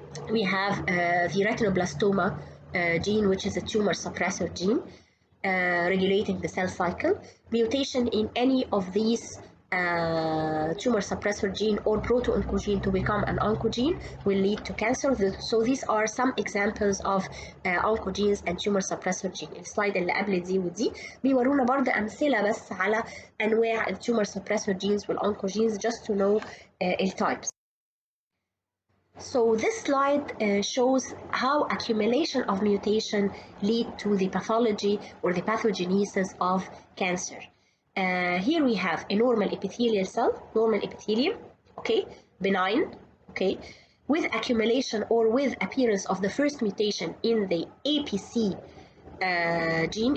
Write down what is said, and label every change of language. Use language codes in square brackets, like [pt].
[en] We have the retinoblastoma gene, which is a tumor suppressor gene, regulating the cell cycle. Mutation in any of these tumor suppressor gene or proto-oncogene to become an oncogene will lead to cancer. So these are some examples of oncogenes and tumor suppressor gene. [ar] السلايد اللي قبل دي ودي بيورونا برضه أمثلة بس على أنواع الtumor suppressor genes والoncogenes [en] just to know [ar] الtypes. [en] So this slide shows how accumulation of mutation lead to the pathology or the pathogenesis of cancer. Here we have a normal epithelial cell, normal epithelium, okay, benign, okay, with accumulation or with appearance of the first mutation in the APC gene.